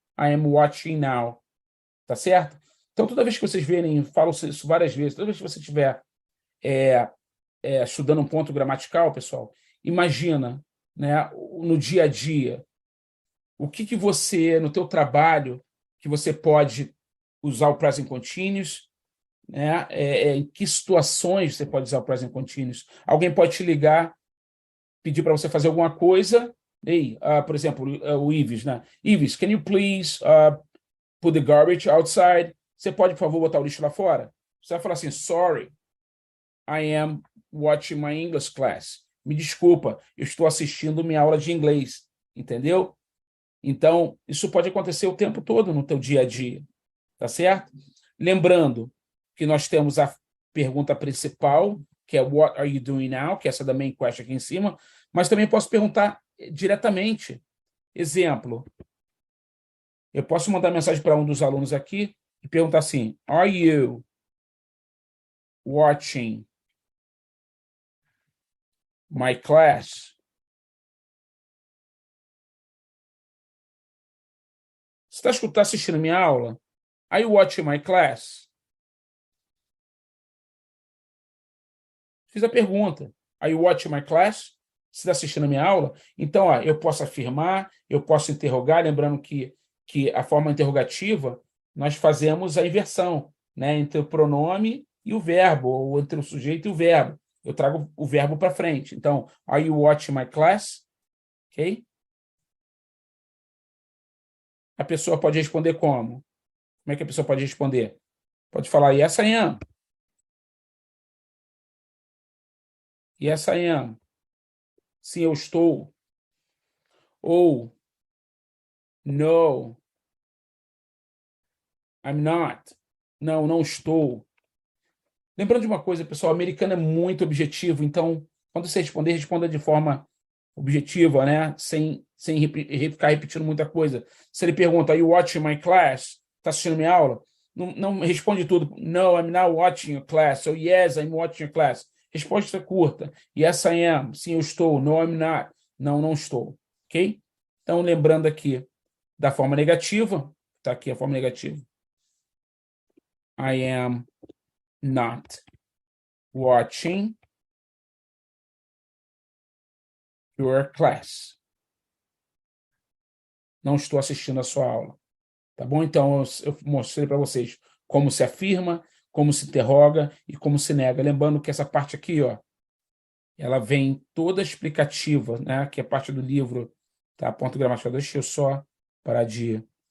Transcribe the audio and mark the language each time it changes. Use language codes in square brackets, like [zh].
[en] I am watching now. [pt] Tá certo? Então, toda vez que vocês verem, falo isso várias vezes, toda vez que você estiver estudando um ponto gramatical, pessoal, imagina, né, no dia a dia, o que você, no teu trabalho, que você pode usar o present continuous, né? Em que situações você pode usar o present continuous? Alguém pode te ligar, pedir para você fazer alguma coisa. Ei, por exemplo, o Ives, né? [en] Ives, can you please put the garbage outside? [pt] Você pode, por favor, botar o lixo lá fora? Você vai falar assim, [en] sorry, I am watching my English class. [pt] Me desculpa, eu estou assistindo minha aula de inglês. Entendeu? Então, isso pode acontecer o tempo todo no teu dia a dia. Tá certo? Lembrando que nós temos a pergunta principal, que é [en] what are you doing now? [pt] Que é essa da main question aqui em cima. Mas também posso perguntar diretamente. Exemplo, eu posso mandar mensagem para um dos alunos aqui e perguntar assim: [en] Are you watching my class? [pt] Você está assistindo minha aula? [en] Are you watching my class? [pt] Fiz a pergunta. [en] Are you watching my class? [pt] Você está assistindo a minha aula? Então, ó, eu posso afirmar, eu posso interrogar, lembrando que a forma interrogativa, nós fazemos a inversão, né, entre o pronome e o verbo, ou entre o sujeito e o verbo. Eu trago o verbo para frente. Então, [en] are you watching my class? Ok? [pt] A pessoa pode responder como? Como é que a pessoa pode responder? Pode falar [en] yes, I am. Yes, I am. [pt] Sim, eu estou. Ou [en] no, I'm not. [pt] Não, não estou. Lembrando de uma coisa, pessoal, o americano é muito objetivo, então, quando você responder, responda de forma objetiva, né? Sem ficar repetindo muita coisa. Se ele pergunta, [en] Are you watching my class? [pt] Está assistindo minha aula? Não responde tudo. [en] No, I'm not watching your class. So, yes, I'm watching your class. [pt] Resposta curta. [en] Yes, I am. [pt] Sim, eu estou. [en] No, I'm not. [pt] Não, não estou. Ok? Então, lembrando aqui da forma negativa, está aqui a forma negativa. [en] I am not watching your class. [pt] Não estou assistindo a sua aula. Tá bom? Então, eu mostrei para vocês como se afirma, como se interroga e como se nega. Lembrando que essa parte aqui, ó, ela vem toda explicativa, né? Que é parte do livro, tá? Ponto gramatical. Deixa eu só parar de...